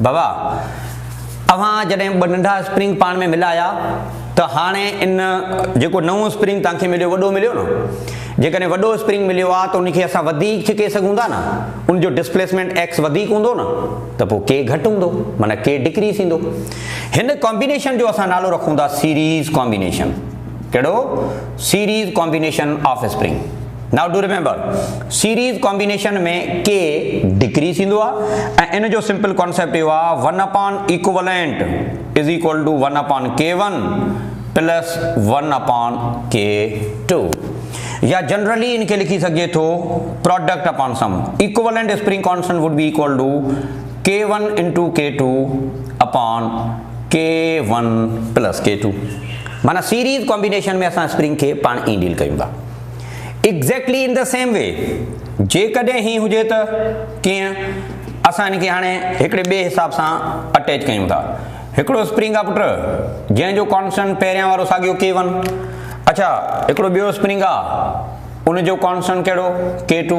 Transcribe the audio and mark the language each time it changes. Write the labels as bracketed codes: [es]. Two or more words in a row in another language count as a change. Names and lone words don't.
[sd] बाबा अवां जॾहिं 2 नंढा स्प्रिंग पाण में मिलाया त हाणे इन जेको नओं स्प्रिंग तव्हांखे मिलियो, वॾो मिलियो न, जेकॾहिं वॾो स्प्रिंग मिलियो आहे त उनखे असां वधीक छिके सघूं था न, उनजो [en] displacement x [sd] वधीक हूंदो न, त पोइ के घटि हूंदो, माना के डिक्रीज़ थींदो। हिन कॉम्बिनेशन जो असां नालो रखूं था [en] series combination. [sd] कहिड़ो? [en] series combination of spring. now do remember, series combination [sd] में के डिक्रीज़ थींदो आहे ऐं इन जो [en] simple concept [sd] इहो आहे [en] 1 equivalent is equal to 1 K1 plus 1 K2, [sd] या जनरली इनके लिखी सके तो [en] product upon sum. equivalent spring constant would be equal to K1 into K2 upon K1 plus K2. [sd] माना [en] series combination [sd] में असां स्प्रिंग के पाण ई डील कयूं था। [en] exactly in the same way [sd] जेकॾहिं ही हुजे त कीअं, असां इनखे हाणे हिकिड़े ॿिए हिसाब सां अटैच कयूं था। हिकिड़ो स्प्रिंग आहे पुट जंहिंजो कांस्टेंट पहिरियां वारो साॻियो K1। अच्छा, हिकिड़ो ॿियो स्प्रिंग आहे, उनजो कांस्टेंट कहिड़ो? K2।